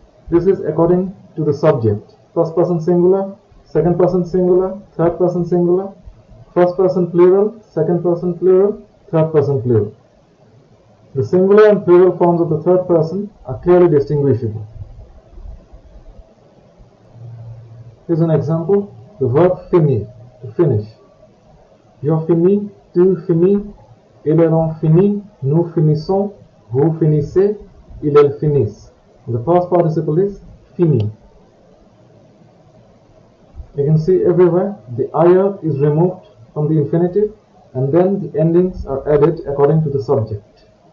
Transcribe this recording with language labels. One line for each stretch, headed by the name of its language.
English: This is according to the subject. First person singular, second person singular, third person singular, first person plural, second person plural, third person plural. The singular and plural forms of the third person are clearly distinguishable. Here's an example. The verb finir, to finish.
French: Je finis, tu finis, ils ont fini, nous finissons, vous finissez, ils finissent.
English: The past participle is fini. You can see everywhere the ir is removed from the infinitive and then the endings are added according to the subject.